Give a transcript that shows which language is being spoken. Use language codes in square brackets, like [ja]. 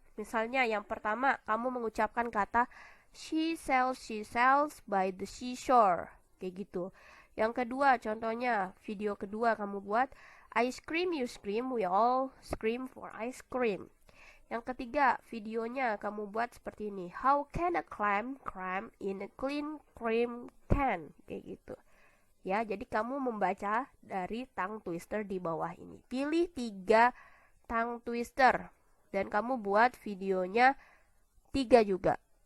[id] Misalnya yang pertama kamu mengucapkan kata [en] she sells by the seashore, [id] kayak gitu. Yang kedua, contohnya video kedua kamu buat [en] I scream, you scream, we all scream for ice cream. [id] Yang ketiga, videonya kamu buat seperti ini. [en] How can a clam cram in a clean cream can? [id] Kayak gitu. Ya, jadi kamu membaca dari tongue twister di bawah ini. Pilih 3 tongue twister dan kamu buat videonya 3 juga.